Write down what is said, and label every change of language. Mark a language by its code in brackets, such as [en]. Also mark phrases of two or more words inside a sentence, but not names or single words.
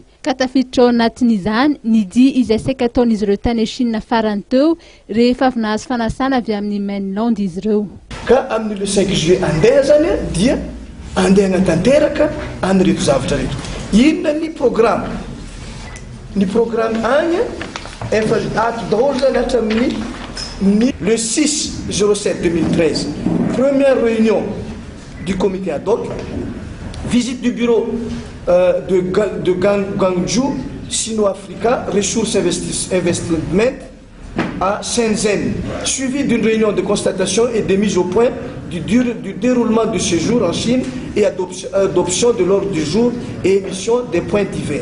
[mg] Ka tafiditra ao anatin'izany ny dia izay saika ataon'izy ireo tany Chine farany teo rehefa avy nahazo fanasana avy amin'ny mainland izy ireo. Ka amin'ny [fr] le 5 juillet [mg] andeha zany dia andeha hanatanteraka anireto zavatra reto. Inona ny programme? Ny programme agny efa ato daholo zany hatramin'ny [fr] le 6/07/2013 première réunion du comité ad hoc, visite du bureau de Guagzhou, sino-africain, ressources investissement à Shenzhen, suivi d'une réunion de constatation et de mise au point du déroulement du séjour en Chine et adoption de l'ordre du jour et émission des points divers.